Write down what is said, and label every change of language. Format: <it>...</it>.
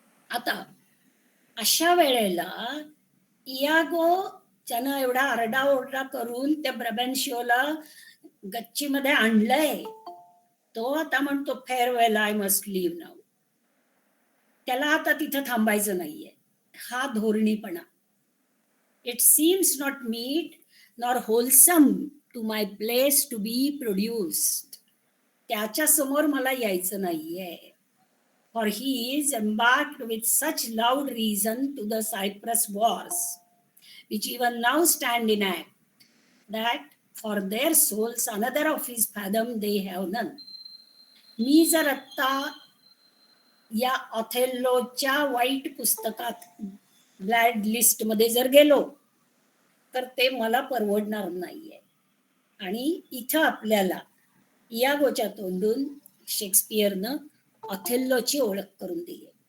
<mr>आता अशा वेळेला इयागो ज्यानं एवढा आरडाओरडा करून त्या ब्रबॅन्शिओला गच्चीमध्ये आणलंय, तो आता म्हणतो,</mr> <en>Farewell, I must leave now.</en> <mr>त्याला आता तिथं थांबायचं नाहीये. हा धोरणीपणा.</mr> <en>It seems not meet nor wholesome to my place to be produced.</en> <mr>त्याच्या समोर मला यायचं नाहीये.</mr> <en>For he is embarked with such loud reason to the Cyprus wars, which even now stand in act, that for their souls another of his fathom they have none.</en> <mr>मी जर आत्ता या ऑथेल्लोच्या वाईट पुस्तकात ब्लॅड लिस्ट मध्ये जर गेलो तर ते मला परवडणार नाहीये. आणि इथं आपल्याला इयागोच्या तोंडून शेक्सपियरनं ऑथेल्लोची ओळख करून दिली.</mr>